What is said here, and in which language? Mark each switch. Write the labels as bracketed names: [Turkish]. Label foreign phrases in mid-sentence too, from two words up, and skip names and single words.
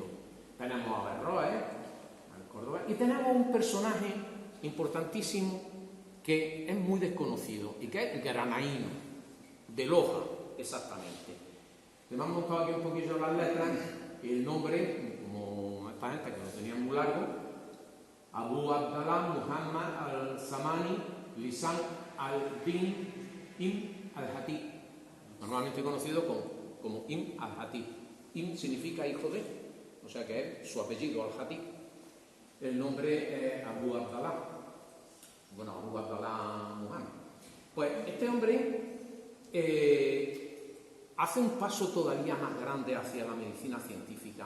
[Spanish] Tenemos a Averroes, al Córdoba, y tenemos un personaje importantísimo que es muy desconocido y que es Granaíno, de Loja, exactamente. Le hemos montado aquí un poquillo las letras y el nombre, como esta gente que lo tenía muy largo, Abu Abdallah Muhammad al-Samani Lisan al-Din Ibn al-Hatib, normalmente conocido como Ibn al-Hatib. Ibn significa hijo de, o sea que es su apellido, al-Hatib. El nombre es Abu Abdallah. Bueno, Abu Abdallah Muhammad. Pues este hombre hace un paso todavía más grande hacia la medicina científica.